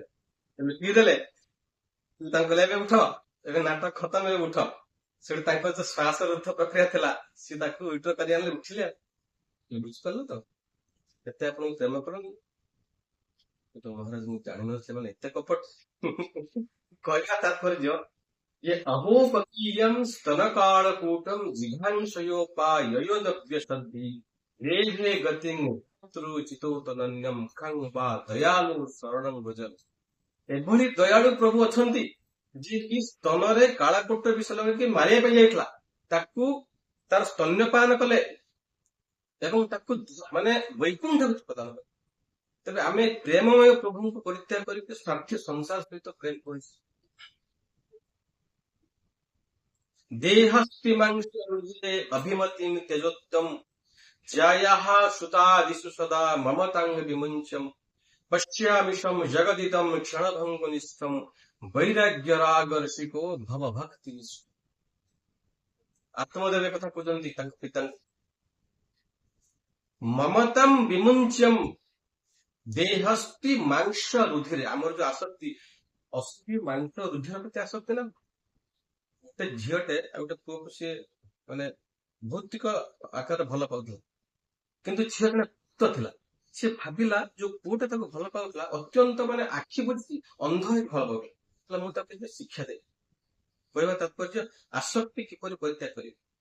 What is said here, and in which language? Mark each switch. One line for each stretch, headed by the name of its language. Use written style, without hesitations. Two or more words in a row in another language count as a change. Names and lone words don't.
Odia: ପିଇଦେଲେ, ତାଙ୍କୁ କହିଲେ ଏବେ ଉଠ, ଏବେ ନାଟକ ଖତମ, ଏବେ ଉଠ। ସେଠି ତାଙ୍କର ଯୋଉ ଶ୍ୱାସ ରୁଦ୍ଧ ପ୍ରକ୍ରିୟା ଥିଲା, ସିଏ ତାକୁ ୱିଡ୍ର କରି ଆଣିଲେ, ଉଠିଲେ। ବୁଝିପାରିଲ ତ କେତେ ଆପଣଙ୍କୁ ପ୍ରେମ କରନ୍ତି। କିନ୍ତୁ ମହାରାଜ ମୁଁ ଜାଣିନଥିଲି ମାନେ ଏତେ କପଟ। କହିବା ତାତ୍ପର୍ଯ୍ୟ
Sanskrit: ये अहोपकीयम स्तनकालकूटम जिघांसयोपाययोदभ्यसन्ति रेभे गतिं चितोतनन्यम खं वा दयालु ଶରଣଂ ଭଜନ।
Odia: ଏଭଳି ଦୟାଳୁ ପ୍ରଭୁ ଅଛନ୍ତି ଯିଏକି ସ୍ତନରେ କାଳକୂଟ ବିଷ ଲଗେଇକି ମାରିବା ପାଇଁ ଯାଇଥିଲା, ତାକୁ ତାର ସ୍ତନ୍ୟପାନ କଲେ ଏବଂ ତାକୁ ମାନେ ବୈକୁଣ୍ଠକୁ ପ୍ରଦାନ କଲେ। ତେବେ ଆମେ ପ୍ରେମମୟ ପ୍ରଭୁଙ୍କୁ ପରିତ୍ୟାଗ କରିକି ସ୍ୱାର୍ଥୀ ସଂସାର ସହିତ ପ୍ରେମ କରିଛୁ।
Sanskrit: देहस्तिमंसे अभिमतिं त्यजोत्तम ज्यायाः सुतादिषु सदा ममतांग विमुञ्चम पश्यामिशम जगदिदं क्षणभंगुनिष्ठम वैराग्यरागर्षिको भव भक्ति। आत्मदेव कथा कहते तांको पिता ममतम विमुञ्चम देहस्ति मांस रुधिरे,
Odia: ଆମର ଯୋ ଆସକ୍ତି ଅସ୍ଥି ମାଂସ ରୁଧିର ପ୍ରତି ଆସକ୍ତି ନା। ଗୋଟେ ଝିଅଟେ ଆଉ ଗୋଟେ ପୁଅକୁ ସିଏ ମାନେ ଭୌତିକ ଆକାରରେ ଭଲ ପାଉଥିଲା, କିନ୍ତୁ ଝିଅ ଜଣେ ଭକ୍ତ ଥିଲା। ସିଏ ଭାବିଲା ଯୋଉ ପୁଅଟା ତାକୁ ଭଲ ପାଉଥିଲା, ଅତ୍ୟନ୍ତ ମାନେ ଆଖି ବୁଝି ଅନ୍ଧ ହେଇକି ଭଲ ପାଉଥିଲା, ମୁଁ ତାକୁ ଏବେ ଶିକ୍ଷା ଦେବି। କହିବା ତାତ୍ପର୍ଯ୍ୟ ଆସକ୍ତି କିପରି ପରିତ୍ୟାଗ କରିବି।